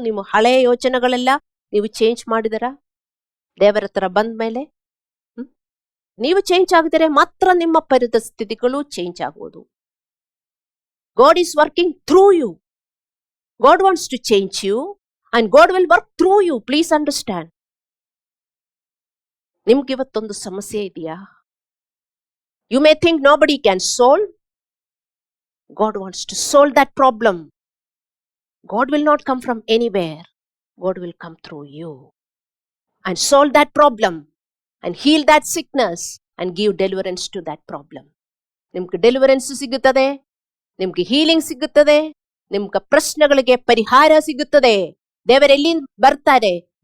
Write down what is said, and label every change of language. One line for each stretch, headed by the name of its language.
Kannada: ನಿಮ್ಮ ಹಳೆಯ ಯೋಚನೆಗಳೆಲ್ಲ ನೀವು ಚೇಂಜ್ ಮಾಡಿದರ ದೇವರ ಹತ್ರ ಬಂದ ಮೇಲೆ ನೀವು ಚೇಂಜ್ ಆಗಿದರೆ ಮಾತ್ರ ನಿಮ್ಮ ಪರಿಸ್ಥಿತಿಗಳು ಚೇಂಜ್ ಆಗುವುದು.
English: God is working through you. God wants to change you and God will work through you. Please understand.
Kannada: ನಿಮ್ಗೆ ಇವತ್ತೊಂದು ಸಮಸ್ಯೆ ಇದೆಯಾ?
English: You may think nobody can solve. God wants to solve that problem. God will not come from anywhere. God will come through you and solve that problem and heal that sickness and give deliverance to that problem.
Kannada: ನಿಮ್ಗೆ deliverance ಸಿಗುತ್ತದೆ, ನಿಮ್ಗೆ healing ಸಿಗುತ್ತದೆ, ನಿಮ್ಗೆ ಪ್ರಶ್ನೆಗಳಿಗೆ ಪರಿಹಾರ ಸಿಗುತ್ತದೆ. ದೇವರೆಲ್ಲಿಂದ ಬರ್ತಾರೆ?